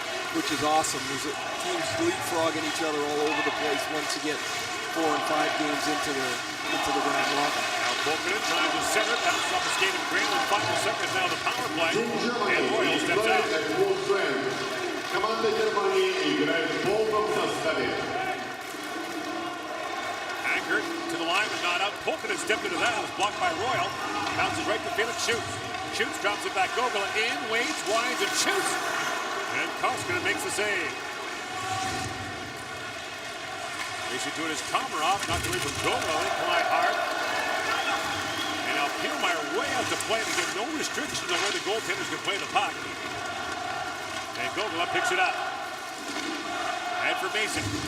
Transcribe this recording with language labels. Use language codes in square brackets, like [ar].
[en] Which is awesome. There's teams leapfrogging each other all over the place once you get 4 and 5 games into the round robin. Now Bolkinen trying to center, passes off the skate of Granlund. Final seconds now the power play, and Royal steps out. [ru] Команда Германии играет в полном составе. [en] Anchored to the line, but not out. Polkin has stepped into that. It was blocked by Royal. Bounces right to Felix. Shoots. Shoots, drops it back. Gogol in, waits, winds, and shoots. And Koskinen makes the save. Racing to it is Komarov. Knocked away from Gogol. They collide hard. And now Pielmeyer way out to play to get no restrictions on where the goaltenders can play the puck. And Gogol picks it up. Head for Mason.